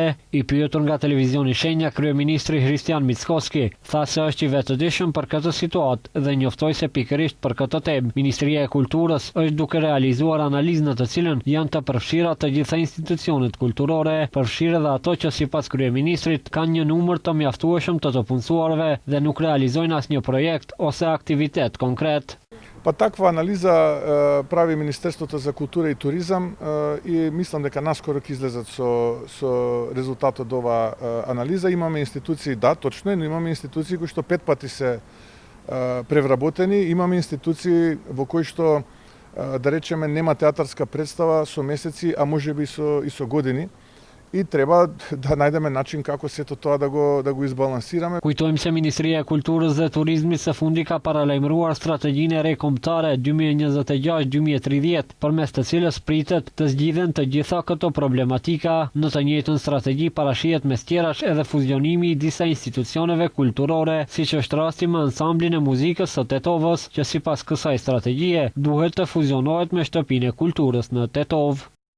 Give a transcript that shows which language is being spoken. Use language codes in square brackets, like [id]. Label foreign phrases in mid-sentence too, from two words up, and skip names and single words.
[sq] I pyetur nga televizioni Shenja, kryeministri Hristian Mickoski tha se është i vetëdijshëm për këtë situatë dhe njoftoi se pikërisht për këtë temë Ministria e Kulturës është duke realizuar analizë në të cilën janë të përfshira të gjitha institucionet kulturore, përfshirë edhe ato që sipas kryeministrit kanë një numër të mjaftueshëm të punësuarve dhe nuk realizojnë asnjë projekt ose aktivitet konkret. [mk] Па таква анализа прави Министерството за култура и туризам и мислам дека наскоро ќе излезат со резултатот од оваа анализа. Имаме институции, да, точно е, но имаме институции кои што 5 пати се превработени, имаме институции во кои што да речеме нема театарска представа со месеци, а можеби и со години. И треба да најдеме начин како сето тоа да го избалансираме. [sq] Kujtojmë se Ministria e Kulturës dhe Turizmit së fundi ka paralajmëruar strategjinë e re kombëtare 2026-2030, përmes të cilës pritet të zgjidhen të gjitha këto problematika. Në të njëjtën strategji parashihet mes tjerash edhe fuzionimi i disa institucioneve kulturore, siç është rasti me ansamblin e muzikës së Tetovës, që sipas kësaj strategjie duhet të fuzionohet me shtëpinë e kulturës në Tetov.